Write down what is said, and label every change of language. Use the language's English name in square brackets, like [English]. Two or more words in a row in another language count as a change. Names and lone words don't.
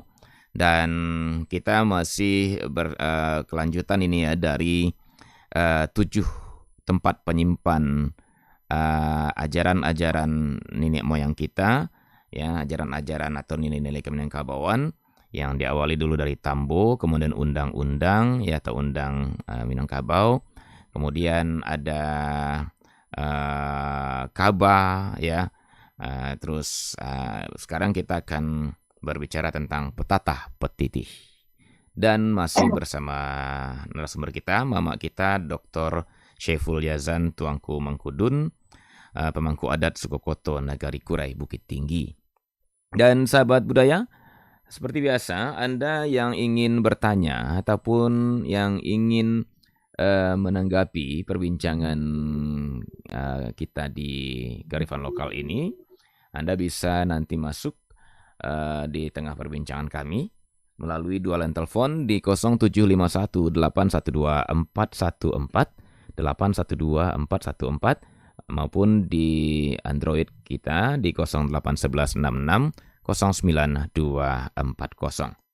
[Indonesian] Dan kita masih berkelanjutan ini ya dari 7 tempat penyimpan ajaran-ajaran nenek moyang kita, ya, ajaran-ajaran atau nilai-nilai keminangkabauan yang diawali dulu dari Tambo, kemudian undang-undang ya atau undang Minangkabau, kemudian ada Kaba ya. Terus sekarang kita akan berbicara tentang petatah petitih. Dan masih bersama narasumber kita, mama kita Dr. Syaiful Yazan Tuanku Mangkudun, pemangku adat suku Koto Nagari Kurai Bukit Tinggi. Dan sahabat budaya, seperti biasa, Anda yang ingin bertanya ataupun yang ingin menanggapi perbincangan kita di kearifan lokal ini, Anda bisa nanti masuk di tengah perbincangan kami melalui dua line telepon di 0751 812 414 812 414 maupun di Android kita di 0811 66 09240.